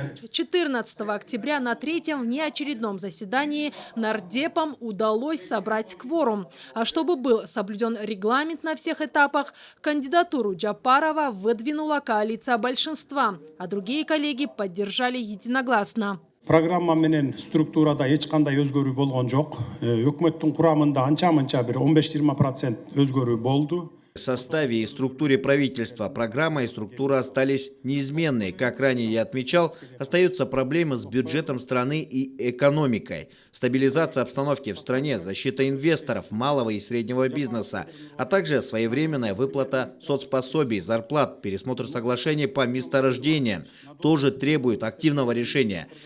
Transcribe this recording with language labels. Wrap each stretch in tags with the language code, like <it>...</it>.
<ru>14 октября на 3-м внеочередном заседании нардепам удалось собрать кворум. А чтобы был соблюден регламент на всех этапах, кандидатуру Жапарова выдвинула коалиция большинства, а другие коллеги поддержали единогласно.</ru> <ky>Программа менен структурада эч кандай өзгөрүү болгон жок. Өкмөттүн курамында анча-мынча бир 15-20% өзгөрүү болду.</ky> <ru>В составе и структуре правительства программа и структура остались неизменные. Как ранее я отмечал, остаются проблемы с бюджетом страны и экономикой. Стабилизация обстановки в стране, защита инвесторов, малого и среднего бизнеса, а также своевременная выплата соцпособий, зарплат, пересмотр соглашений по месторождениям тоже требует активного решения.</ru>